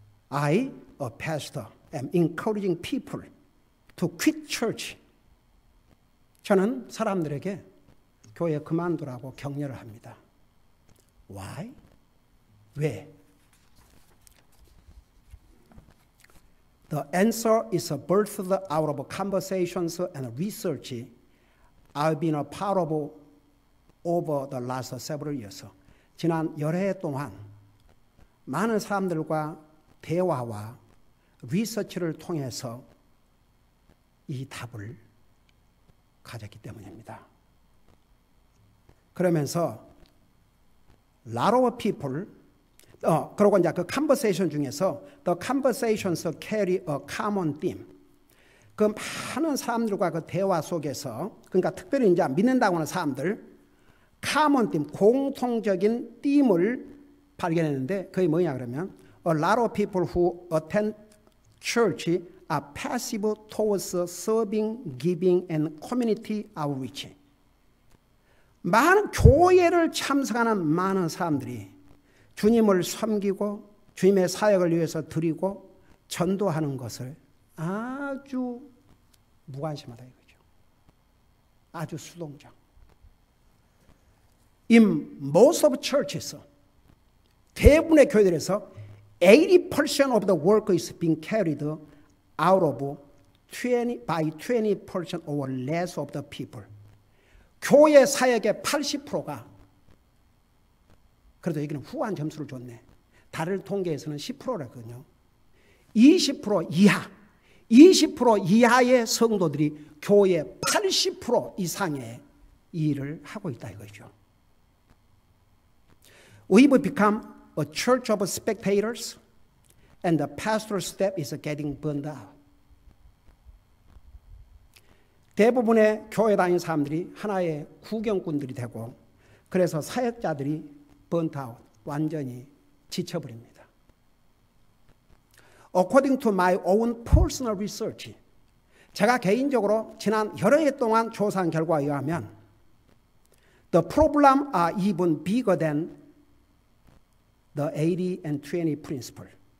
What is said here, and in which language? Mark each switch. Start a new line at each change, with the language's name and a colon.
English: I, a pastor, am encouraging people to quit church.
Korean: 저는 사람들에게 교회 그만두라고 격려를 합니다.
English: Why?
Korean: 왜?
English: The answer is birthed out of conversations and research I've been a part of over the last several years.
Korean: 지난 여러 해 동안 많은 사람들과 대화와 리서치를 통해서 이 답을 가졌기 때문입니다. 그러면서
English: lot of people,
Korean: 그리고 이제 그
English: conversation
Korean: 중에서
English: the conversations carry a common theme.
Korean: 그 많은 사람들과 그 대화 속에서, 그러니까 특별히 이제 믿는다고 하는 사람들,
English: common theme,
Korean: 공통적인 띠임을 발견했는데 그게 뭐냐 그러면
English: a lot of people who attend church are passive towards serving, giving, and community outreach.
Korean: 많은 교회를 참석하는 많은 사람들이 주님을 섬기고 주님의 사역을 위해서 드리고 전도하는 것을 아주 무관심하다 이거죠. 아주 수동적.
English: In most of churches,
Korean: 대부분의 교회들에서
English: 80% of the work is being carried out of 20% or less of the people.
Korean: 교회 사역의 80%가, 그래도 여기는 후한 점수를 줬네. 다른 통계에서는 10%라거든요. 20% 이하, 20% 이하의 성도들이 교회 80% 이상의 일을 하고 있다 이거죠.
English: We've become a church of spectators and the pastor's staff is getting burned out.
Korean: 대부분의 교회 다니는 사람들이 하나의 구경꾼들이 되고, 그래서 사역자들이 번트아웃, 완전히 지쳐버립니다.
English: According to my own personal research,
Korean: 제가 개인적으로 지난 여러 해 동안 조사한 결과에 의하면
English: the problem are even bigger than the 80 and 20 principle.